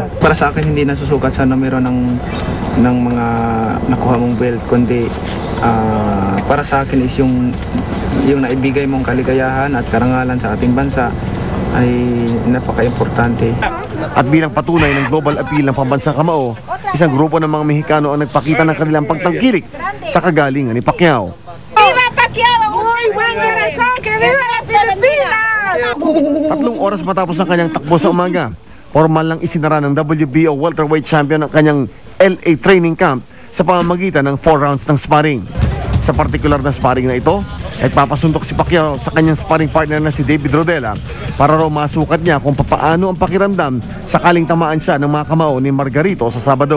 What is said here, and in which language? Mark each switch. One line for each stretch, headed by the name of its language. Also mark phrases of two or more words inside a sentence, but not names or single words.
Filipino: Para sa akin, hindi nasusukat sa numero ng mga nakuha mong belt, kundi para sa akin is yung naibigay mong kaligayahan at karangalan sa ating bansa ay napaka-importante. At bilang patunay ng
English: global appeal
Filipino: ng pambansang kamao, isang grupo ng mga Mexicano ang nagpakita ng kanilang pagtangkilik sa kagalingan ni Pacquiao.
Spanish: Viva Pacquiao! Muy buen corazón! Que viva la Pilipinas!
Filipino: 3 oras matapos ang kanyang takbo sa umaga, formal lang isinara ng WBO
English: welterweight champion
Filipino: ang kanyang LA
English: training camp
Filipino: sa pamamagitan ng 4 rounds ng sparring. Sa partikular na sparring na ito, nagpapasuntok si Pacquiao sa kanyang
English: sparring partner
Filipino: na si David Rodela para raw masukat niya kung papaano ang pakiramdam sakaling tamaan siya ng mga kamao ni Margarito sa Sabado.